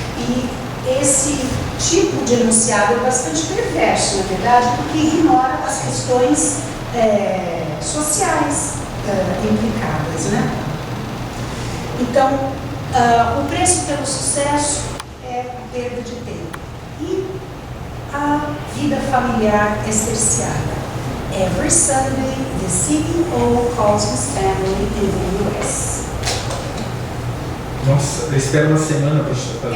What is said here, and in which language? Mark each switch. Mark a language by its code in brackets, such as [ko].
[pt] E esse tipo de enunciado é bastante perverso, na verdade, porque ignora as questões sociais implicadas, né? Então, o preço pelo sucesso é a perda de tempo. E a vida familiar é cerceada. [en] Every Sunday, the CEO calls his family in the US. [pt] Nossa, eu espero uma semana para fazer.